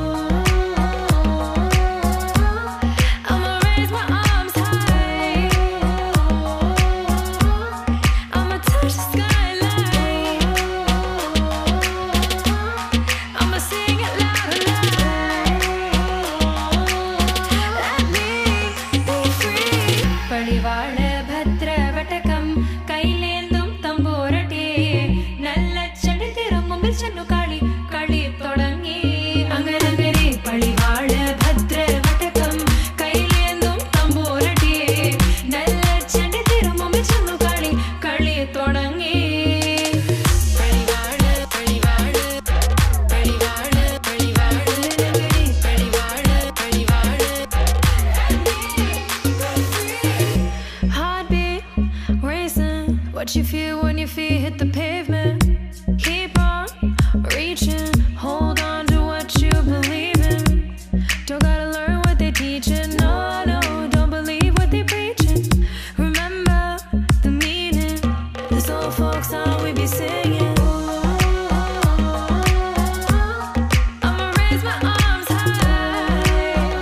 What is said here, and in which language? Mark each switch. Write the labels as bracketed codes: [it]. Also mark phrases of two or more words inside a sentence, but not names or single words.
[en] I'ma raise my arms high, I'ma touch the skyline, I'ma sing it loud and loud. Let me be free. [ml] പടിവാട ഭദ്രവടകം കൈലേന്തും തമ്പൂരടി നല്ല ചെടി തിരുമുമ്പിൽ ചെന്നു കാളി കളി തുടങ്ങി അങ്ങനങ്ങനെ പടിവാള ഭദ്രവടകം കൈലേന്തും തമ്പൂരട്ടി നല്ല ചെടി തിരുമുമ്പിൽ ചെന്നു കളി തുടങ്ങി പടിവാള പടിവാള പടിവാള പടിവാള പടിവാള പടിവാള [en] heartbeat racing what you feel when your feet hit the pavement keep on reaching hold on to what you believe in don't gotta learn what they teaching no don't believe what they preaching remember the meaning this old folk song we be singing I'ma raise my arms high